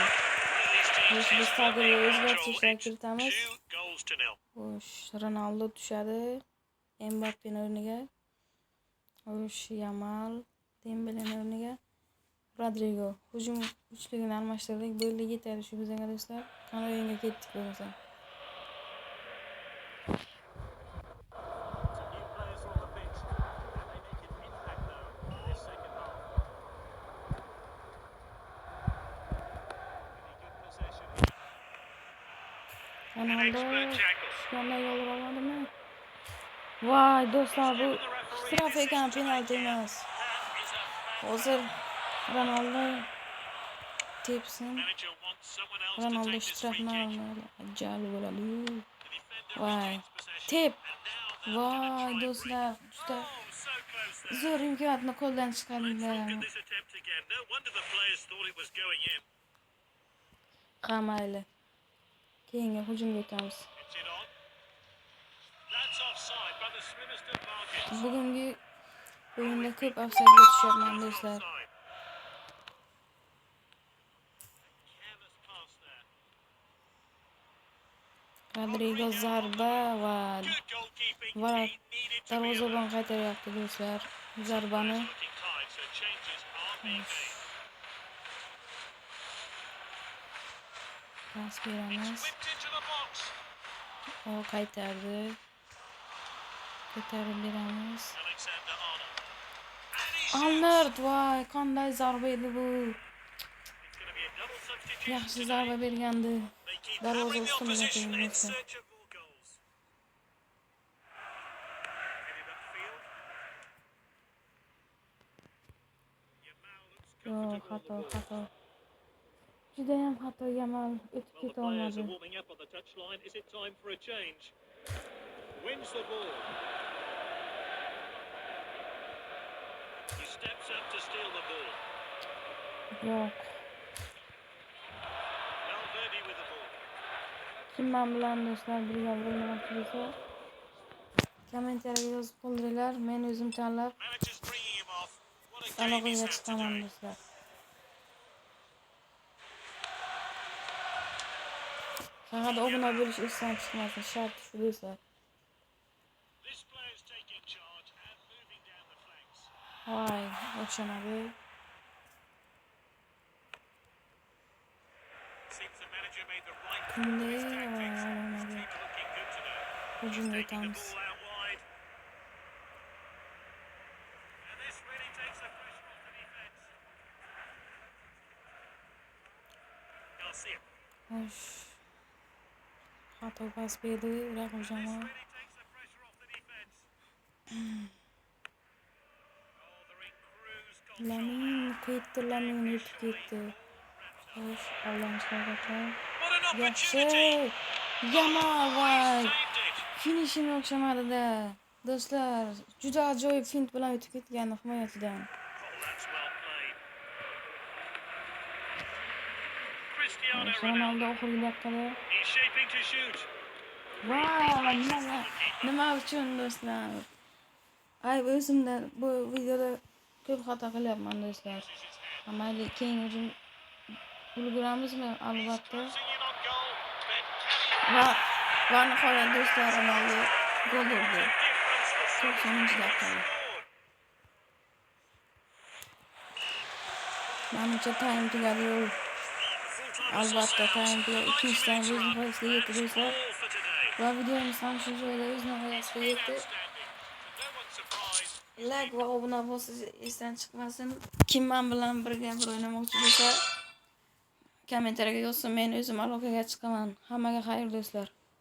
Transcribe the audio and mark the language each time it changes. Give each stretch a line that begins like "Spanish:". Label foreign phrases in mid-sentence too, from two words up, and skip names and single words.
Uzbek: Biz taqdirga o'zgartirishlar kiritamiz. Xo'sh, Ronaldo tushadi. Mbappe o'rniga. Osh Yamal, Dembele'nin o'rniga Rodrigo. Hujum uchligini almashtirdik. Bo'ldi yetadi shu bizga do'stlar. Qani o'yinga ketdik bo'lsa.
English: New players on the pitch. Can they make an impact though in this second half? Really good possession. Ronaldo tackle.
Uzbek: qanday yo'l oladimi? Voy do'stlar, bu straf ekan, penalti emas.
English: That is a
Uzbek: Hozir Ronaldo tepsin.
English: manager wants someone else to Ronaldo take this free
Uzbek: strafni
English: kick.
Uzbek: olmadi. Ajal bo'ladi.
English: The defender
Uzbek: Voy.
English: retains possession.
Uzbek: Tep.
English: And now they're
Uzbek: Voy
English: gonna try
Uzbek: do'stlar,
English: and
Uzbek: juda
English: oh, so close there.
Uzbek: zo'r imkoniyatni qo'ldan
English: Let's
Uzbek: chiqardinglar.
English: look at this attempt again. No wonder the players thought it was going in.
Uzbek: Ha mayli. Keyingi hujumga o'tamiz.
English: It's it on. That's offside by the Swinnerton margins.
Uzbek: Bugungi o'yinda ko'p ofsaydga tushyapman do'stlar.
English: Offside. Careless pass there.
Uzbek: Rodrigo zarba va
English: Good goalkeeping.
Uzbek: va
English: He needed to be
Uzbek: darvozabon qaytaryapti do'stlar. Zarbani
English: looking tight, so changes are being made.
Uzbek: pas beramiz.
English: Whipped into the box.
Uzbek: O qaytardi. Ko'tarib beramiz.
English: Alexander Arnold. And he shoots.
Uzbek: Arnold, voy, qanday zarba edi bu.
English: It's going to be a double substitution
Uzbek: Yaxshi
English: today.
Uzbek: zarba bergandi.
English: They keep
Uzbek: Darvoza
English: hammering the
Uzbek: ustiga
English: opposition in
Uzbek: qo'yilmoqda.
English: search of more goals. Headed upfield. Yamal looks
Uzbek: Yo,
English: comfortable on the
Uzbek: xato.
English: ball.
Uzbek: Judayam xato Yamal o'tib
English: Well, the
Uzbek: keta
English: players are
Uzbek: olmadi.
English: warming up on the touchline. Is it time for a change? Wins the ball. He steps up to steal the ball.
Uzbek: Yo'q.
English: Valverde with the ball.
Uzbek: Kim men bilan do'stlar birga bo'lmoqchi bo'lsa, kommentariyaga yozib qoldiringlar. Men o'zim tanlab
English: Manager's bringing him off. What a game he's
Uzbek: aloqaga
English: had
Uzbek: chiqaman
English: today.
Uzbek: do'stlar. Faqat obuna bo'lish esdan chiqmasin, shart shu do'stlar.
English: This player's taking charge and moving down the flanks.
Uzbek: Voy, o'xshamadi.
English: Seems the manager made the right call
Uzbek: Kimde
English: with his tactics. His
Uzbek: olmadi.
English: team are looking good today.
Uzbek: Hujumga
English: Taking the
Uzbek: o'tamiz.
English: ball out wide. And this really takes the pressure off the defence. Garcia.
Uzbek: Osh. Xato pas berdi raqib
English: This
Uzbek: jamoa.
English: really takes the pressure off the defence. Oh, they're in cruise control
Uzbek: Lamin
English: now.
Uzbek: ketdi, Lamin yetib ketdi. Xo'sh, Allan chiqargan.
English: What an
Uzbek: Yaxshi.
English: opportunity!
Uzbek: Yamal voy.
English: Saved it.
Uzbek: Finishing o'xshamadida. Do'stlar, juda ajoyib fint bilan o'tib ketgan himoyachidan.
English: Oh, that's well played. Cristiano Ronaldo.
Uzbek: Ronaldo oxirgi daqiqada.
English: He's shaping to shoot.
Uzbek: Voy, nima uchun do'stlar? Ay, o'zimda bu videoda ko'p xato qilyapman do'stlar. Mayli, keyin hujum ulguramizmi? Albatta.
English: Closing in on goal. But can he
Uzbek: Va nihoyat do'stlar, Ronaldo gol urdi.
English: difference the
Uzbek: 90-daqiqada. Menimcha time tugadi. Albatta, time tugadi. Ikkinchi time o'z nihoyasiga yetdi do'stlar.
English: All for today.
Uzbek: Va videomiz ham shu joyda o'z nihoyasiga yetdi.
English: No one's surprised.
Uzbek: Like va obuna bo'lsangiz esdan chiqmasin. Kim men bilan birga bir o'ynamoqchi bo'lsa, kommentariyaga yozsin, men o'zim aloqaga chiqaman. Hammaga xayr do'stlar.